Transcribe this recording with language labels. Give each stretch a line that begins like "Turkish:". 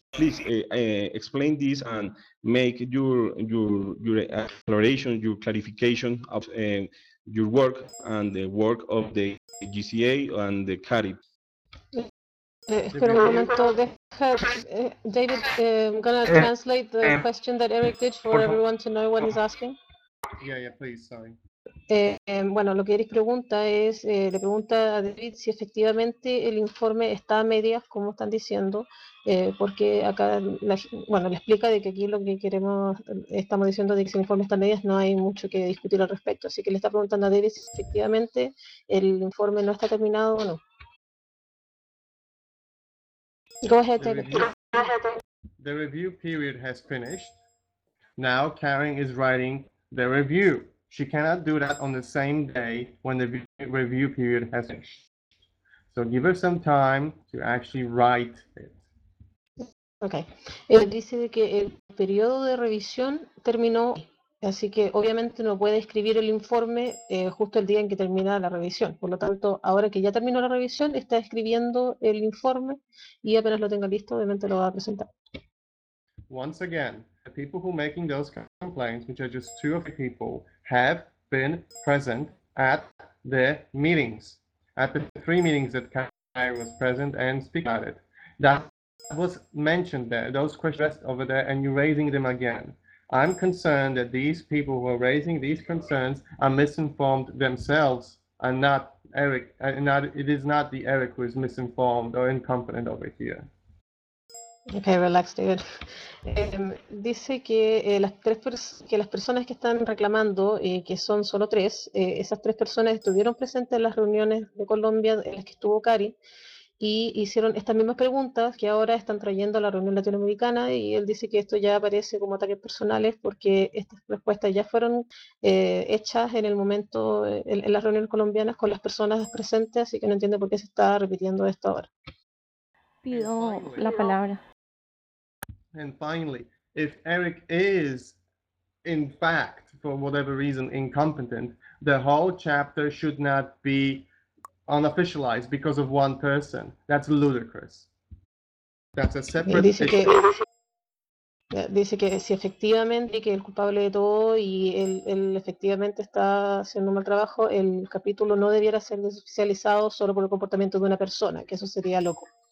English: Please explain this and make your exploration, your clarification of your work and the work of the GCA and the CARIB.
Spanish: Espera un momento,
English: David, I'm going to translate the question that Eric did for everyone to know what he's asking. Yeah, please, sorry.
Spanish: Bueno, lo que Eric pregunta es, le pregunta a David si efectivamente el informe está a medias, como están diciendo, porque acá, le explica de que aquí lo que queremos, estamos diciendo de que si el informe está a medias no hay mucho que discutir al respecto, así que le está preguntando a David si efectivamente el informe no está terminado o no.
English: Go ahead, David. The review period has finished. Now Karen is writing the review. She cannot do that on the same day when the review period has finished. So give her some time to actually write it. Okay.
Spanish: Él dice que el periodo de revisión terminó, así que obviamente no puede escribir el informe justo el día en que termina la revisión. Por lo tanto, ahora que ya terminó la revisión, está escribiendo el informe y apenas lo tenga listo, obviamente lo va a presentar.
English: Once again, the people who are making those complaints, which are just two of the people, have been present at the meetings, at the three meetings that Kai was present and speak about it. That was mentioned there, those questions over there, and you're raising them again. I'm concerned that these people who are raising these concerns are misinformed themselves and not Eric, it is not the Eric who is misinformed or incompetent over here. Okay, relax, David.
Spanish: Dice que las personas que están reclamando, que son solo tres, esas tres personas estuvieron presentes en las reuniones de Colombia en las que estuvo Cari y hicieron estas mismas preguntas que ahora están trayendo a la reunión latinoamericana, y él dice que esto ya aparece como ataques personales porque estas respuestas ya fueron hechas en el momento, en las reuniones colombianas con las personas presentes, así que no entiende por qué se está repitiendo esto ahora. Pido la palabra.
English: And finally, if Eric is, in fact, for whatever reason, incompetent, the whole chapter should not be unofficialized because of one person. That's ludicrous. That's a separate
Spanish: dice
English: issue.
Spanish: Que, dice que si efectivamente que el culpable de todo y él efectivamente está haciendo mal trabajo, el capítulo no debiera ser desoficializado solo por el comportamiento de una persona, que eso sería loco.